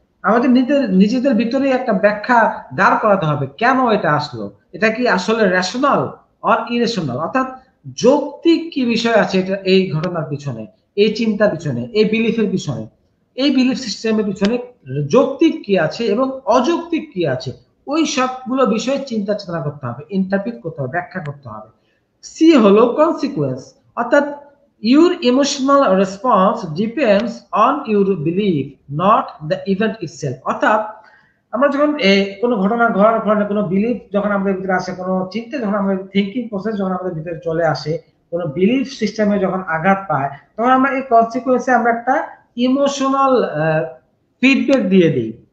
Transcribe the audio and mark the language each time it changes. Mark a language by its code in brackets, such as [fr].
[bn] আমাদের নিজেদের ভিতরে একটা ব্যাখ্যা দাঁড় করাতে হবে, কেন এটা আসলো, এটা কি আসলে রেশনাল অর ইরেশনাল, অর্থাৎ যৌক্তিক কি বিষয় আছে এটা, এই ঘটনার পিছনে, এই চিন্তার পিছনে, এই বিলিফের পিছনে, এই বিলিফ সিস্টেমের পিছনে যৌক্তিক কি আছে এবং অযৌক্তিক কি আছে, ওই সবগুলো বিষয়ে চিন্তা চেতনা করতে হবে, ইন্টারপ্রিট করতে হবে, ব্যাখ্যা করতে হবে। সি হলো কনসিকুয়েন্স। অর্থাৎ [en] your emotional response depends on your belief, not the event itself. [bn] অর্থাৎ আমরা যখন কোনো ঘটনা ঘটার ফলে কোনো বিলিফ যখন আমাদের ভিতরে আসে, কোনো চিন্তা যখন আমাদের থিঙ্কিং প্রসেস যখন আমাদের ভিতরে চলে আসে, কোনো বিলিফ সিস্টেমে যখন আঘাত পায়, তখন আমরা এই কনসিকুয়েন্সে আমরা একটা ইমোশনাল ফিডব্যাক দিয়ে দিই।